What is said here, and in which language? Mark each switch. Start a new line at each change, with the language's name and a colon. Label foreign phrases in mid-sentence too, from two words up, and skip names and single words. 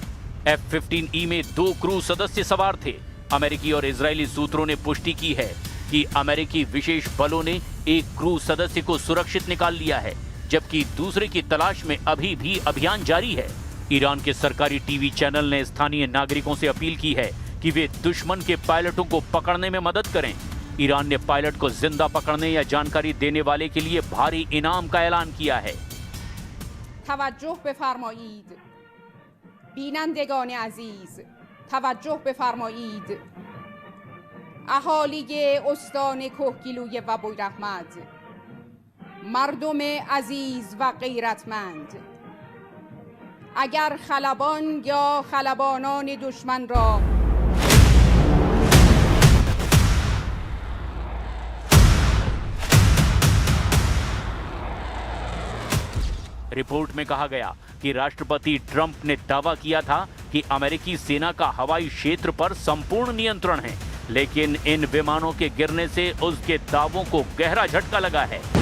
Hindi: F-15E में 2 क्रू सदस्य सवार थे। अमेरिकी और इजरायली सूत्रों ने पुष्टि की है कि अमेरिकी विशेष बलों ने एक क्रू सदस्य को सुरक्षित निकाल लिया है, जबकि दूसरे की तलाश में अभी भी अभियान जारी है। ईरान के सरकारी टीवी चैनल ने स्थानीय नागरिकों से अपील की है कि वे दुश्मन के पायलटों को पकड़ने में मदद करें। ईरान ने पायलट को जिंदा पकड़ने या जानकारी देने वाले के लिए भारी इनाम का ऐलान किया है।
Persian: توجه بفرمایید بینندگان عزیز توجه بفرمایید. اهالی استان کوهگیلوی و بویراحمد، مردم عزیز و غیرتمند، اگر خلبان یا خلبانان دشمن را
Hindi: रिपोर्ट में कहा गया कि राष्ट्रपति ट्रंप ने दावा किया था कि अमेरिकी सेना का हवाई क्षेत्र पर संपूर्ण नियंत्रण है, लेकिन इन विमानों के गिरने से उसके दावों को गहरा झटका लगा है।